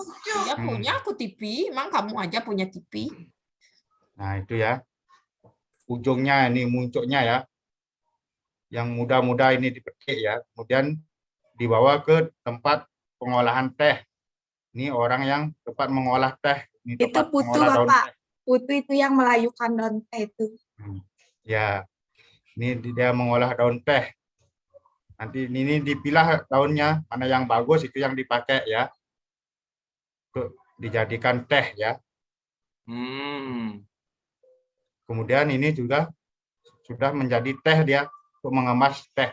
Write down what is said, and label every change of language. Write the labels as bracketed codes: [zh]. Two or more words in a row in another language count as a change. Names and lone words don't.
[id] Ya punya aku TV, emang kamu aja punya TV. Nah, itu ya. Ujungnya ini muncuknya ya. Yang muda-muda ini dipetik ya. Kemudian dibawa ke tempat pengolahan teh. Ini orang yang tempat mengolah teh. Ini Itu tempat putu, mengolah daun Bapak. teh. Putu itu yang melayukan daun teh itu. Ya. Ini dia mengolah daun teh. Nanti ini dipilah daunnya, mana yang bagus itu yang dipakai ya. Untuk dijadikan teh ya. Kemudian ini juga sudah menjadi teh dia untuk mengemas teh.